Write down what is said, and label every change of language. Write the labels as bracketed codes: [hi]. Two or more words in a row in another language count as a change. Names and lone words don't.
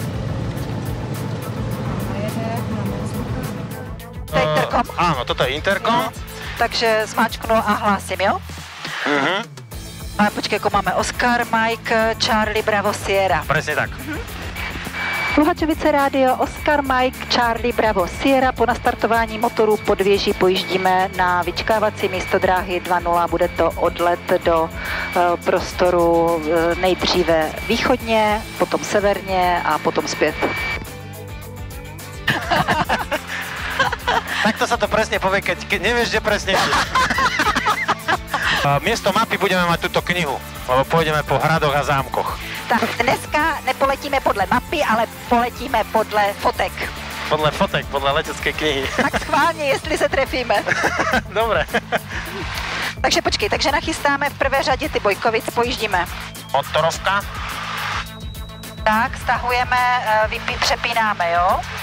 [sk] To je interkom. Áno, toto je interkom. [cs] Takže zmáčknu a hlásím, jo? Ale počkej, ako máme Oscar, Mike, Charlie, Bravo, Sierra. [sk] Presne tak. [cs] Luhačovice rádio, Oscar, Mike, Charlie, Bravo, Sierra. Po nastartování motoru pod věží pojíždíme na vyčkávací místo dráhy 2.0. Bude to odlet do prostoru nejdříve východně, potom severně a potom zpět. [sk] Takto sa to presne povie, keď nevieš, kde presne ideš. Miesto mapy budeme mať túto knihu, lebo pôjdeme po hradoch a zámkoch. [cs] Tak dneska nepoletíme podle mapy, ale poletíme podle fotek. Podle fotek, podle leteckej knihy. Tak schválně, jestli se trefíme. [sk] Dobre. [cs] Takže počkej, takže nachystáme v prvé řadě ty Bojkovic, pojíždíme. Motorovka. Tak, stahujeme, přepínáme, jo?